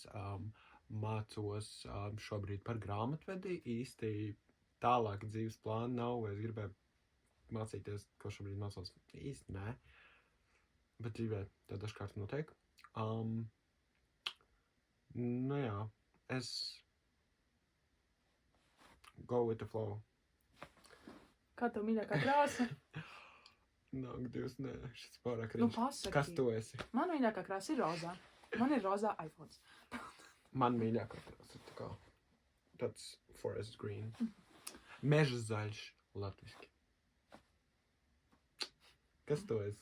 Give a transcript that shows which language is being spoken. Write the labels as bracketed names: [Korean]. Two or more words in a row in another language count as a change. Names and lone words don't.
[Latvian] Mācos šobrīd par grāmatvedi. Īsti tālāk dzīves plāna nav. Es gribēju mācīties, ko šobrīd mācos. Īsti nē. Bet dzīvē tā dažkārt notiek. Nu jā. Es [English] go with the flow. [Latvian] Kā tev mīļākā krāsa? Nāk, Dievs, nē, šis pārāk Nu, riņš. pasaki. Kas tu esi? Man mīļākā krāsa ir rozā. Man ir rozā iPhones. Man mīļākā krāsa ir tā kā tāds [English] forest green. [Latvian] Meža zaļš latviski. Kas tu esi?